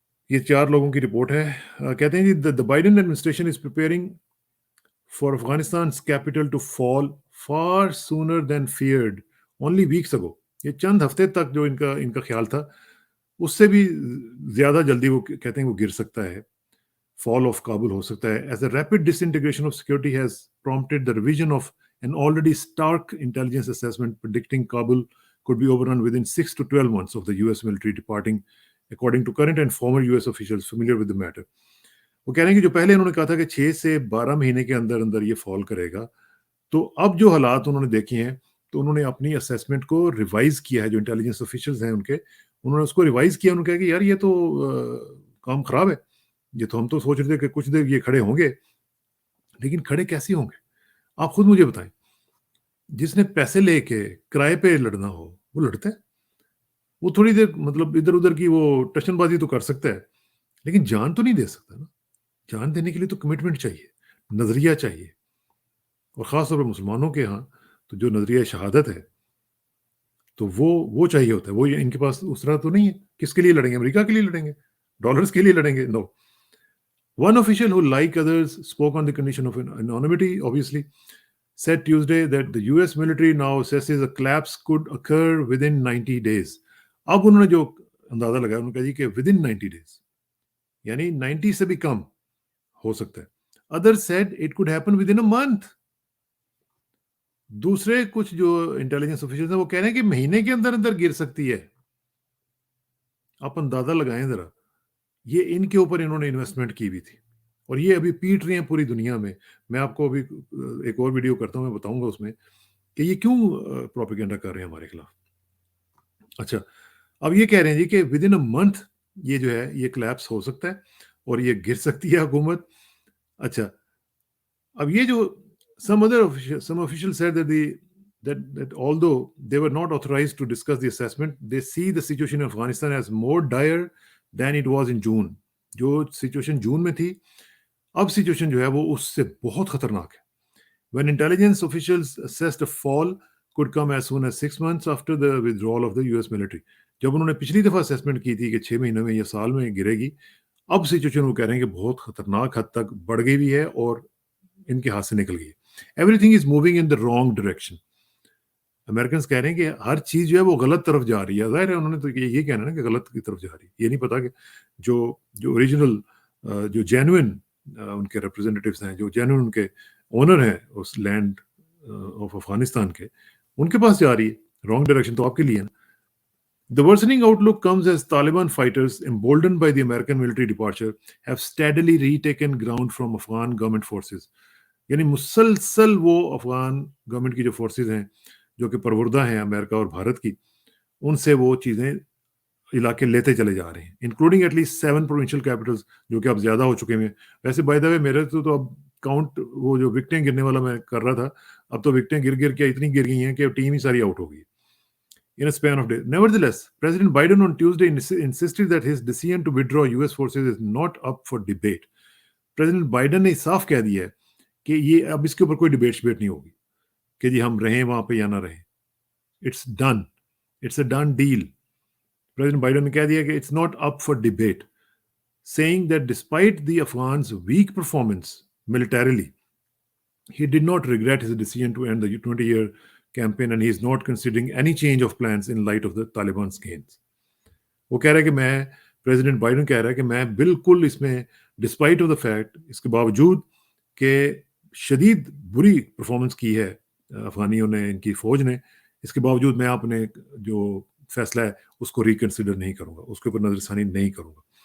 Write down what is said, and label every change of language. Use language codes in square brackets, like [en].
[ur] یہ 4 لوگوں کی رپورٹ ہے. کہتے ہیں جی [en] the Biden administration is preparing for Afghanistan's capital to fall far sooner than feared only weeks ago. [ur] یہ چند ہفتے تک جو ان کا خیال تھا اس سے بھی زیادہ جلدی وہ کہتے ہیں وہ گر سکتا ہے، فال آف کابل ہو سکتا ہے. [en] As the rapid disintegration of security has prompted the revision of an already stark intelligence assessment predicting Kabul could be overrun within 6 to 12 months of the US military departing, according to current and former US officials familiar with the matter. [ur] وہ کہہ رہے ہیں کہ جو پہلے انہوں نے کہا تھا کہ 6 سے 12 مہینے کے اندر اندر یہ فال کرے گا، تو اب جو حالات انہوں نے دیکھے ہیں تو انہوں نے اپنی اسیسمنٹ کو ریوائز کیا ہے. جو انٹیلیجنس آفیشلز ہیں انہوں نے اس کو ریوائز کیا. انہوں نے کہا کہ یار یہ تو کام خراب ہے، یہ تو ہم تو سوچ رہے تھے کہ کچھ دیر یہ کھڑے ہوں گے، لیکن کھڑے کیسے ہوں گے؟ آپ خود مجھے بتائیں. جس نے پیسے لے کے کرائے پہ لڑنا ہو وہ لڑتا ہے، وہ تھوڑی دیر مطلب ادھر ادھر کی وہ ٹشن بازی تو کر سکتا ہے، لیکن جان تو نہیں دے سکتا نا. جان دینے کے لیے تو کمٹمنٹ چاہیے، نظریہ چاہیے. اور خاص طور پر مسلمانوں کے ہاں تو جو نظریہ شہادت ہے تو وہ چاہیے ہوتا ہے. وہ ان کے پاس اس طرح تو نہیں ہے. کس کے لیے لڑیں گے؟ امریکہ کے لیے لڑیں گے؟ ڈالرز کے لیے لڑیں گے؟ نو. [en] One official who, like others, spoke on the condition of anonymity, obviously, said Tuesday that the US military now assesses a collapse could occur within 90 days. [ur] اب انہوں نے جو اندازہ لگایا انہوں نے کہا جی کہ [en] within 90 days [ur] یعنی 90 سے بھی کم ہو سکتا ہے. [en] Others said it could happen within a month. [ur] دوسرے کچھ جو انٹیلیجنس آفیسرز ہیں وہ کہہ رہے ہیں کہ مہینے کے اندر اندر گر سکتی ہے. آپ اندازہ لگائیں ذرا، یہ ان کے اوپر انہوں نے انویسٹمنٹ کی ہوئی تھی اور یہ ابھی پیٹ رہی ہیں پوری دنیا میں. میں آپ کو ابھی ایک اور ویڈیو کرتا ہوں، میں بتاؤں گا اس میں کہ یہ کیوں پروپیگنڈا کر رہے ہیں ہمارے خلاف. اچھا، اب یہ کہہ رہے ہیں جی کہ [en] with in a month [ur] یہ جو ہے یہ کلیپس ہو سکتا ہے اور یہ گر سکتی ہے حکومت. اچھا، اب یہ جو [en] some officials said that although they were not authorized to discuss the assessment, they see the situation in Afghanistan as more dire than it was in June. [ur] جو سچویشن جون میں تھی اب سچویشن جو ہے وہ اس سے بہت خطرناک ہے. [en] When intelligence officials assessed a fall could come as soon as 6 months after the withdrawal of the US military. [ur] جب انہوں نے پچھلی دفعہ اسیسمنٹ کی تھی کہ 6 مہینوں میں یا سال میں گرے گی، اب سچویشن وہ کہہ رہے ہیں کہ بہت خطرناک حد تک بڑھ گئی بھی ہے اور ان کے ہاتھ سے نکل گئی ہے. [en] Everything is moving in the wrong direction. [ur] Americans کہہ رہے ہیں کہ ہر چیز جو ہے وہ غلط طرف جا رہی ہے. ظاہر ہے انہوں نے تو یہ کہنا نا کہ غلط کی طرف جا رہی ہے. یہ نہیں پتا کہ جو اوریجنل جو جینوئن ان کے ریپرزینٹیوز ہیں, جو جینوئن ان کے اونر ہیں اس لینڈ آف افغانستان کے, ان کے پاس جا رہی ہے. رانگ ڈائریکشن تو آپ کے لیے ہے نا. [en] The worsening outlook comes as Taliban fighters, emboldened by the American military departure, have steadily retaken ground from Afghan government forces. [ur] یعنی مسلسل وہ افغان گورنمنٹ کی جو فورسز ہیں جو کہ پروردہ ہیں امریکہ اور بھارت کی, ان سے وہ چیزیں علاقے لیتے چلے جا رہے ہیں, [en] including at least 7 provincial capitals [ur] جو کہ اب زیادہ ہو چکے ہیں. ویسے بائی دا وے میرے تو اب کاؤنٹ وہ جو وکٹیں گرنے والا میں کر رہا تھا, اب تو وکٹیں گر کے اتنی گر گئی ہیں کہ ٹیم ہی ساری آؤٹ ہو گئی [en] in a span of days. Nevertheless, President Biden on Tuesday insisted that his decision to withdraw US forces is not up for debate. [ur] President Biden نے صاف کہہ دیا ہے کہ یہ اب اس کے اوپر کوئی ڈبیٹ نہیں ہوگی کہ جی ہم رہیں وہاں پہ یا نہ رہیں. [en] It's done. It's a done deal. President Biden [ur] نے کہہ دیا کہ [en] it's not up for debate, saying that despite the Afghans' weak performance militarily, he did not regret his decision to end the 20-year campaign and he is not considering any change of plans in light of the Taliban's gains. [ur] وہ کہہ رہا ہے کہ میں president Biden کہہ رہا ہے کہ میں بالکل اس میں [en] despite of the fact, [ur] اس کے باوجود کہ شدید بری پرفارمنس کی ہے افغانیوں نے, ان کی فوج نے, اس کے باوجود میں اپنے جو فیصلہ ہے اس کو ریکنسیڈر نہیں کروں گا, اس کے اوپر نظر ثانی نہیں کروں گا.